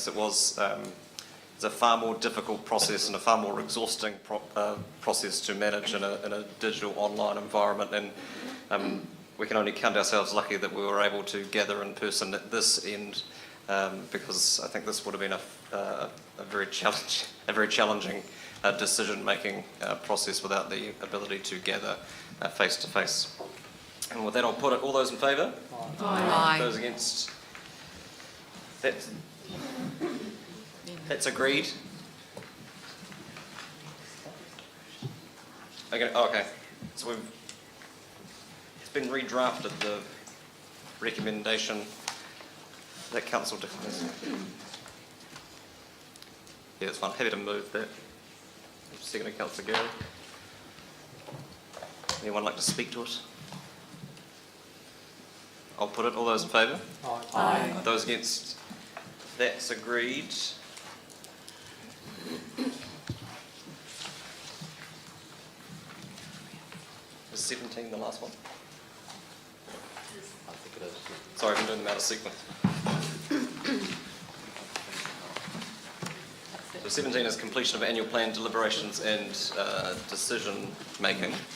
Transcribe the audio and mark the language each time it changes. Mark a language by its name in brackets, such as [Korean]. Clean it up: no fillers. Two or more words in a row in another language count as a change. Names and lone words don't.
[English] It was a far more difficult process and a far more exhausting process to manage in a digital online environment, and we can only count ourselves lucky that we were able to gather in person at this end, because I think this would have been a very challenging decision-making process without the ability to gather face-to-face. And with that, I'll put it. All those in favour? Aye. Those against? That's agreed. Okay. So it's been redrafted, the recommendation that council declares. Yeah, it's fine. Happy to move that. Second, Councillor Gary. Anyone like to speak to it? I'll put it. All those in favour? Aye. Those against? That's agreed. Is 17 the last one? I think it is. Sorry, I've been doing them out of sequence. So 17 is completion of annual plan deliberations and decision making.